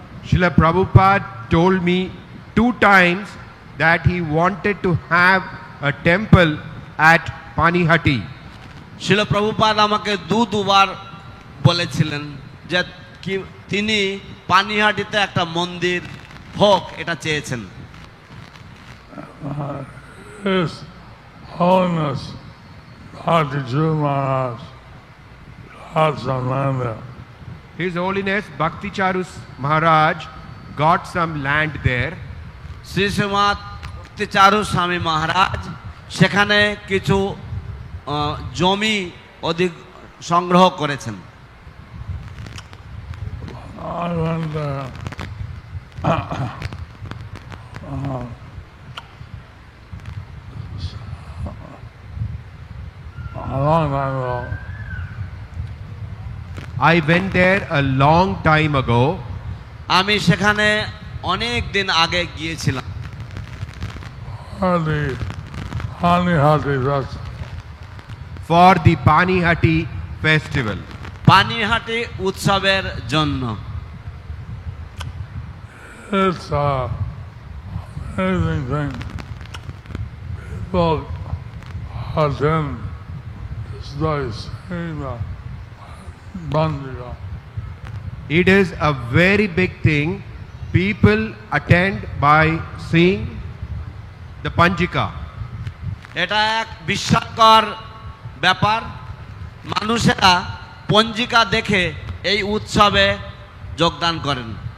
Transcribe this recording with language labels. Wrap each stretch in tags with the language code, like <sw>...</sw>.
<en>Srila Prabhupada told me 2 times that he wanted to have a temple at Panihati.</en> <bn>শিল প্রভুপাদ আমাকে দুবার বলেছিলেন যে কি তিনি পানিহাটিতে একটা মন্দির হোক এটা চেয়েছেন।</bn> <en>His Holiness Bhakti Charu Maharaj got some land there. His Holiness Bhakti Charu Maharaj got some land there.</en> <bn>Shri Srimat চারু স্বামী মহারাজ সেখানে কিছু জমি অধিক সংগ্রহ করেছেন।</bn> <en>I went there a long time ago. I went there a long time ago.</en> <bn>আমি সেখানে অনেক দিন আগে গিয়েছিলাম।</bn> <en>For the Panihati festival. For the Panihati festival.</en> <bn>Panihati উৎসবের জন্য।</bn> <en>It's amazing thing. People attend this place, seeing the Bandika. It is a very big thing. People attend by seeing the Panjika.</en> <bn>এটা এক বিস্ময়কর ব্যাপার। মানুষেরা পঞ্জিকা দেখে এই উৎসবে যোগদান করেন।</bn>